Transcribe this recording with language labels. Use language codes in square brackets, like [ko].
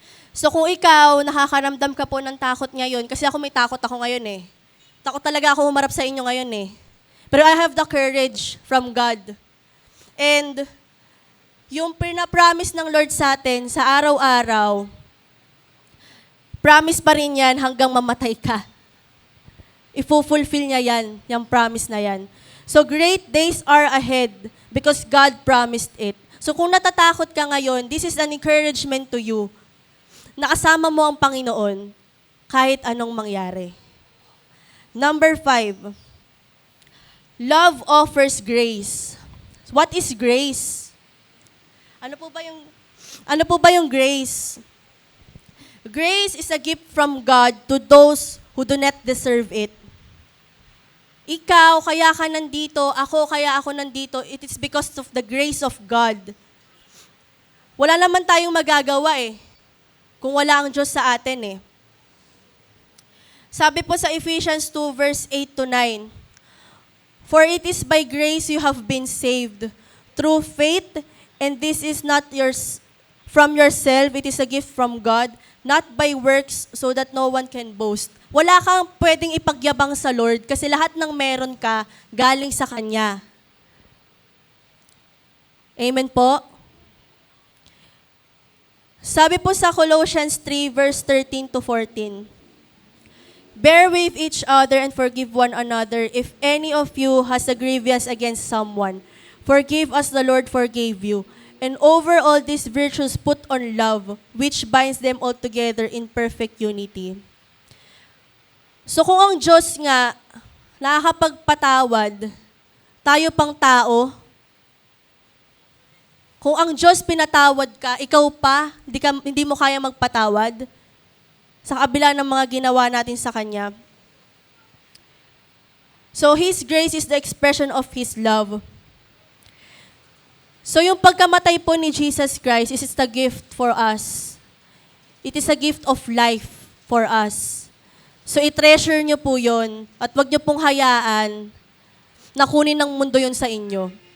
[tl] So kung ikaw, nakakaramdam ka po ng takot ngayon, kasi ako may takot ako ngayon eh. Takot talaga ako humarap sa inyo ngayon eh. [en] Pero I have the courage from God. [tl] And yung pinapromise ng Lord sa atin sa araw-araw, promise pa rin yan hanggang mamatay ka. I-fulfill niya yan, yung promise na yan. [en] So great days are ahead because God promised it. So [tl] kung natatakot ka ngayon, [en] this is an encouragement to you. [tl] Nakasama mo ang Panginoon kahit anong mangyari. [en] Number 5, love offers grace. What is grace? [tl] Ano po ba yung grace? [en] Grace is a gift from God to those who do not deserve it. [tl] Ikaw, kaya ka nandito, kaya ako nandito, [en] it is because of the grace of God. [tl] Wala naman tayong magagawa eh, kung wala ang Diyos sa atin eh. Sabi po sa [en] Ephesians 2 verse 8 to 9, for it is by grace you have been saved, through faith, and this is not yours from yourself, it is a gift from God, not by works, so that no one can boast. [tl] Wala kang pwedeng ipagyabang sa Lord kasi lahat ng meron ka galing sa Kanya. Amen po? Sabi po sa [en] Colossians 3 verse 13 to 14, bear with each other and forgive one another. If any of you has a grievance against someone, forgive as the Lord forgave you. And over all these virtues put on love, which binds them all together in perfect unity. [tl] So kung ang Diyos nga nakakapagpatawad, tayo pang tao, kung ang Diyos pinatawad ka, ikaw pa, hindi mo kaya magpatawad sa kabila ng mga ginawa natin sa Kanya. [en] So His grace is the expression of His love. So [tl] yung pagkamatay po ni [en] Jesus Christ is a gift for us. It is a gift of life for us. [tl] So i-treasure nyo po yun at wag nyo pong hayaan na kunin ng mundo yun sa inyo.